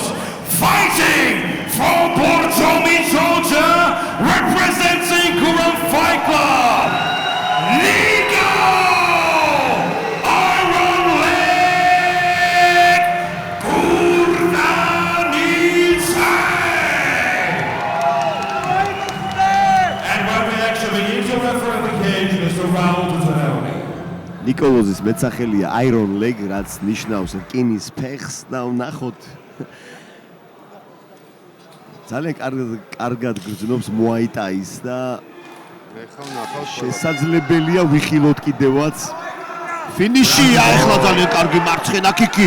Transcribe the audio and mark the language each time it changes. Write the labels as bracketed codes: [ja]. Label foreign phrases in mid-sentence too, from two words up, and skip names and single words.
[en] Fighting from Borjomi, Georgia, representing Guram Fight Club, Nico Iron Leg Gurdanidze. And when we actually begin to refer the cage, Mr. Raul Zanoni. [ka] ნიკოლოზის მეცახელია Iron Leg, რაც ნიშნავს რკინის ფეხს და ვნახოთ ძალიან კარგად გრძნობს Muay Thai-ს და შესაძლებელია ვიხილოთ კიდევაც ფინიშია ახლა ძალიან კარგი მარცხენა კიკი.